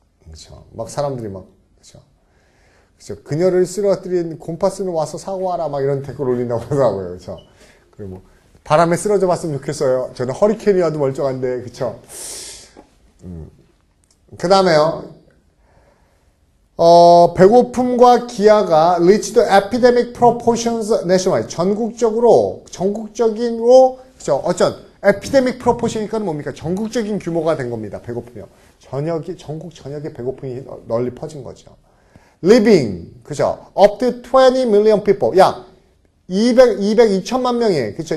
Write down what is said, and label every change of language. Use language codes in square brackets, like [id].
[ko] 그쵸. 막 사람들이 막, 그쵸. 그쵸. 그녀를 쓰러뜨린 곰파스는 와서 사과하라, 막 이런 댓글 올린다고 하더라고요. 그쵸. 그리고 뭐, 바람에 쓰러져 봤으면 좋겠어요. 저는 허리케인이 와도 멀쩡한데, 그쵸. 그 다음에요. 배고픔과 기아가 [en] reached epidemic proportions nationwide. [ko] 전국적으로, 그쵸. 어쩐, epidemic proportion이니까 뭡니까? 전국적인 규모가 된 겁니다. 배고픔이요. 전국 전역에 배고픔이 널리 퍼진 거죠. living, 그죠? [en] up to 20 million people. [ko] 약 200,000만 명의, 그쵸?